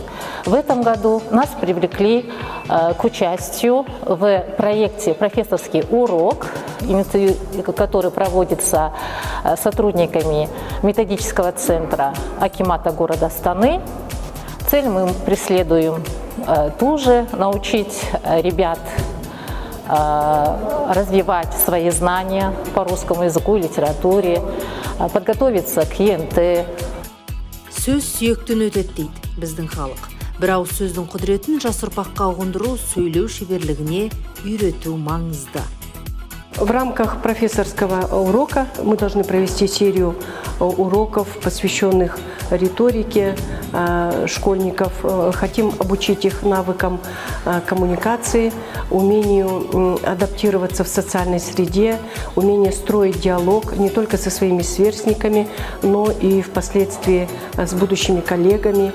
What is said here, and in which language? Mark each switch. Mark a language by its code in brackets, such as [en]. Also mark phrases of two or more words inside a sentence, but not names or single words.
[ru] В этом году нас привлекли к участию в проекте «Профессорский урок», который проводится сотрудниками методического центра акимата города Астаны. Цель мы преследуем ту же – научить ребят развивать свои знания по русскому языку и литературе, подготовиться к ЕНТ. [kk] Сөз сүйектен өтеді дейді біздің халық. Бір ауыз сөздің құдіретін жас ұрпаққа ұғындыру, сөйлеу шеберлігіне үйрету маңызды. [ru] В рамках профессорского урока мы должны провести серию уроков, посвященных риторике школьников. Хотим обучить их навыкам коммуникации, умению адаптироваться в социальной среде, умению строить диалог не только со своими сверстниками, но и впоследствии с будущими коллегами.